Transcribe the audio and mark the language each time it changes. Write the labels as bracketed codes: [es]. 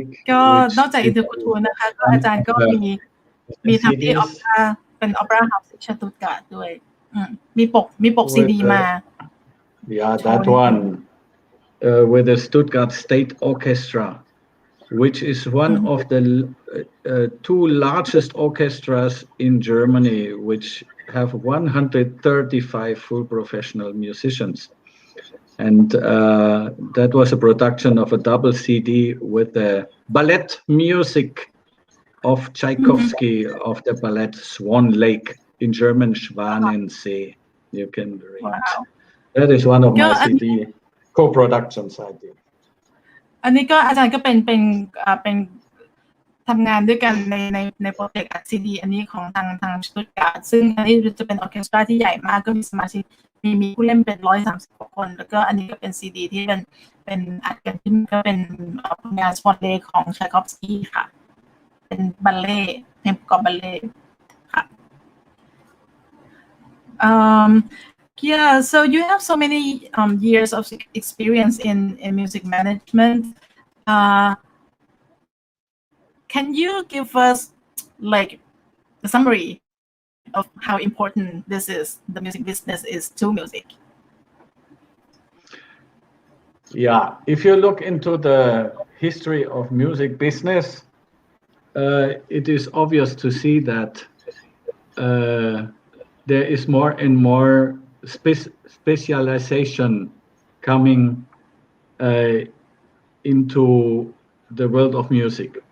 [th] ก็นอกจาก Interculture นะคะก็อาจารย์ก็มีทำที่เป็น Opera House ที่สตุตการ์ดด้วยมีปกซีดีมา [en] Yeah, that one with the Stuttgart State Orchestra, which is one of the two largest orchestras in Germany, which have 135 full professional musicians. And that was a production of a double CD with the ballet music of Tchaikovsky of the ballet Swan Lake, in German Schwanensee. You can read. Wow. That is one of my CD co-productions I did. [th] อันนี้ก็อาจารย์ก็เป็นทำงานด้วยกันในโปรเจกต์อัดซีดีอันนี้ของทางสตุตการ์ดซึ่งอันนี้จะเป็นออร์เคสตราที่ใหญ่มากก็มีสมาชิกมีผู้เล่นเป็น130กว่าคนแล้วก็อันนี้ก็เป็นซีดีที่เป็นอัดกันขึ้นก็เป็น งานสปอตเลย์ของชายคอฟสกี้ค่ะเป็นบัลเล่เพลงประกอบบัลเล่ค่ะ [en] Yeah, so you have so many years of experience in music management. Can you give us like a summary of how important the music business is to music? Yeah, if you look into the history of music business, it is obvious to see that there is more and more specialization coming into the world of music.